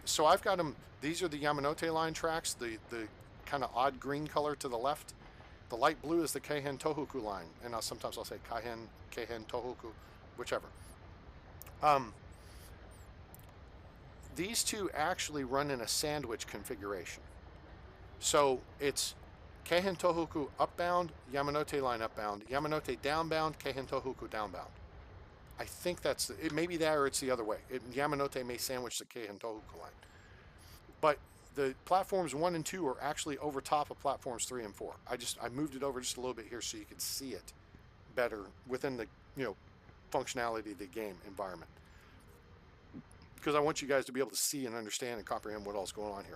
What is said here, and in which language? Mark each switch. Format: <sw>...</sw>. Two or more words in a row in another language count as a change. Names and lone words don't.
<en>So I've got them, these are the Yamanote line tracks, the kind of odd green color to the left. The light blue is the Keihin-Tohokyu line, and sometimes I'll say Keihin-Tohokyu, whichever. These two actually run in a sandwich configuration. So it's Keihin-Tohokyu upbound, Yamanote line upbound, Yamanote downbound, Keihin-Tohokyu downbound. I think that's it. May be that, or it's the other way. Yamanote may sandwich the Keihin-Tohokyu line, but the platforms 1 and 2 are actually over top of platforms 3 and 4. I moved it over just a little bit here so you can see it better within the functionality of the game environment, because I want you guys to be able to see and understand and comprehend what all's going on here.</en>